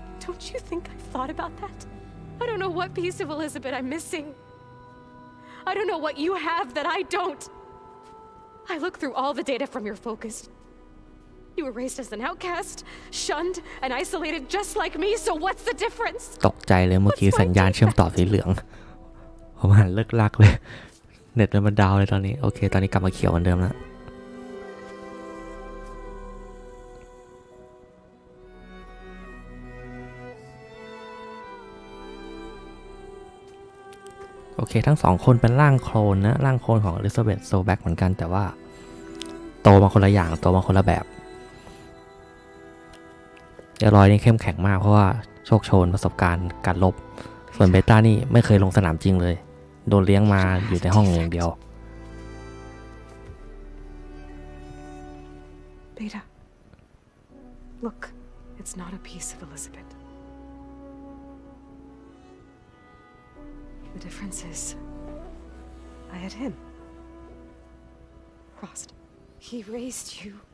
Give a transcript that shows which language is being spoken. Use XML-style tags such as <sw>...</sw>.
<en>Don't you think I've thought about that? I don't know what piece of Elizabeth I'm missing. I don't know what you have that I don't. I looked through all the data from your focus. You were raised as an outcast, shunned, and isolated just like me, so what's the difference?</en> <th>ตกใจเลยเมื่อกี้สัญญาณเชื่อมต่อสีเหลืองผมหันเลิกลักเลยเน็ตมันดาวเลยตอนนี้โอเคตอนนี้กลับมาเขียวเหมือนเดิมแล้ว โอเคทั้ง2 คนเป็นร่างโคลนนะร่างโคลนของอลิซาเบธโซแบ็กเหมือนกันแต่ว่าโตมาคนละอย่างโตมาคนละแบบเอลอยนี่เข้มแข็งมากเพราะว่าโชคโชนประสบการณ์การลบส่วนเบต้านี่ไม่เคยลงสนามจริงเลยโดนเลี้ยงมาอยู่ในห้องอย่างเดียว</th> <en>Beta, look, it's not a piece of Elizabeth. The difference is, I had him. Frost. He raised you</en>